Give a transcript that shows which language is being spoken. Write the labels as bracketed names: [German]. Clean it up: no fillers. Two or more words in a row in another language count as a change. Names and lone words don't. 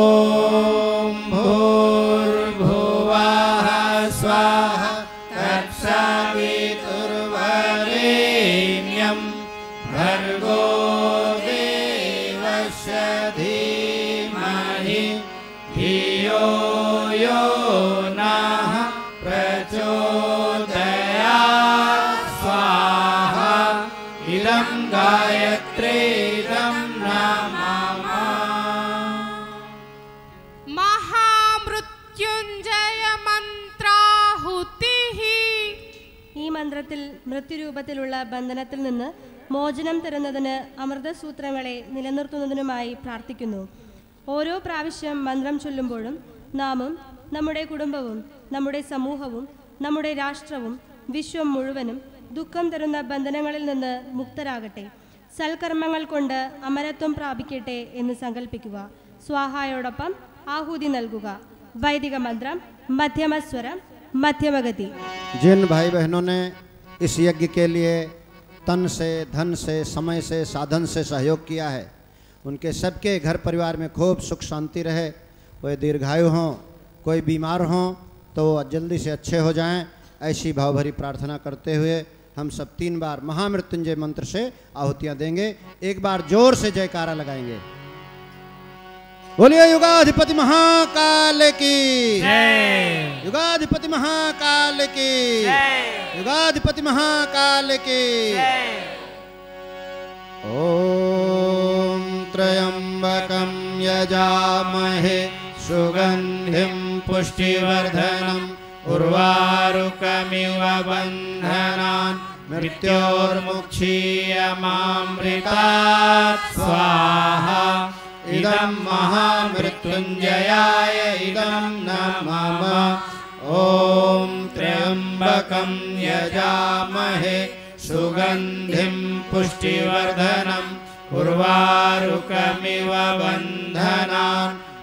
[Sanskrit] भूर्भुवः स्वः तत्सवितुर्वरेण्यं भर्गो देवस्य धीमहि धियो यो नः प्रचोदयात् स्वाहा इदं गायत्री इदं न मम महामृत्युञ्जय मन्त्राहुतिः [Malayalam] ഈ മന്ത്രത്തിൽ മൃത്യുരൂപത്തിലുള്ള ബന്ധനത്തിൽ നിന്ന് മോചനം തരുന്നതിന് അമൃതസൂത്രങ്ങളെ നിലനിർത്തുന്നതിനുമായി പ്രാർത്ഥിക്കുന്നു. ഓരോ പ്രാവശ്യം മന്ത്രം ചൊല്ലുമ്പോഴും നാമും നമ്മുടെ കുടുംബവും നമ്മുടെ സമൂഹവും നമ്മുടെ രാഷ്ട്രവും വിശ്വം മുഴുവനും ദുഃഖം തരുന്ന ബന്ധനങ്ങളിൽ നിന്ന് മുക്തരാകട്ടെ, സൽക്കർമ്മങ്ങൾ കൊണ്ട് അമരത്വം പ്രാപിക്കട്ടെ എന്ന് സങ്കല്പിക്കുക. സ്വാഹായോടൊപ്പം ആഹുതി നൽകുക. വൈദിക മന്ത്രം മധ്യമസ്വരം मध्यमगति। [Hindi] जिन भाई बहनों ने इस यज्ञ के लिए तन से, धन से, समय से, साधन से सहयोग किया है, उनके सबके घर परिवार में खूब सुख शांति रहे, वे दीर्घायु हों, कोई बीमार हों तो जल्दी से अच्छे हो जाएं, ऐसी भावभरी प्रार्थना करते हुए हम सब 3 बार महामृत्युंजय मंत्र से आहुतियाँ देंगे। एक बार जोर से जयकारा लगाएंगे। बोलिए युगाधिपति महाकाल की जय, युगाधिपति महाकाल की जय, युगाधिपति महाकाल की जय। [Sanskrit] ओम त्र्यंबकं यजामहे सुगंधिं पुष्टिवर्धनम् उर्वारुकमिव बन्धनान् मृत्योर्मुक्षीयमामृतात् स्वाहा इदं महामृत्युञ्जयाय इदं न मम ॐ त्र्यंबकं यजामहे सुगंधिं पुष्टिवर्धनम् उर्वारुकमिव बन्धनान्